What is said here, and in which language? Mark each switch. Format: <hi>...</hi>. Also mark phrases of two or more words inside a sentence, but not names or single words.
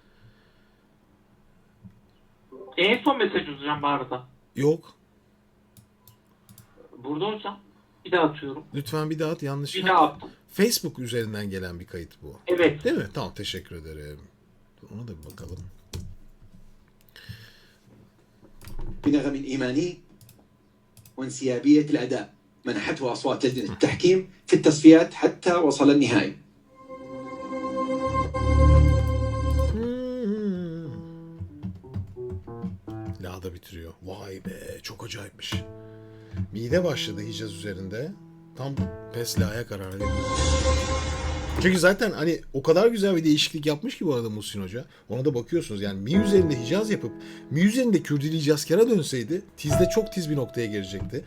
<tr>En son mesaj hocam bu arada. Yok. Burada hocam. Bir daha atıyorum. Lütfen bir daha at. Yanlış. Bir daha attım. Facebook üzerinden gelen bir kayıt bu. Evet. Değil mi? Tamam, teşekkür ederim. Ona da bir bakalım.</tr> <ar>بنغم إيماني وانسيابية الأداء منحته أصوات لجنة التحكيم في التصفيات حتى وصل النهائي.</ar> <tr>La da bitiriyor. Vay be, çok acayipmiş. Mide başladı Hicaz üzerinde. Tam pes la'ya karar veriyor. Çünkü zaten hani o kadar güzel bir değişiklik yapmış ki bu arada Muhsin Hoca. Ona da bakıyorsunuz yani mi üzerinde Hicaz yapıp mi üzerinde Kürdili Cazker'e dönseydi tizde çok tiz bir noktaya gelecekti.</tr>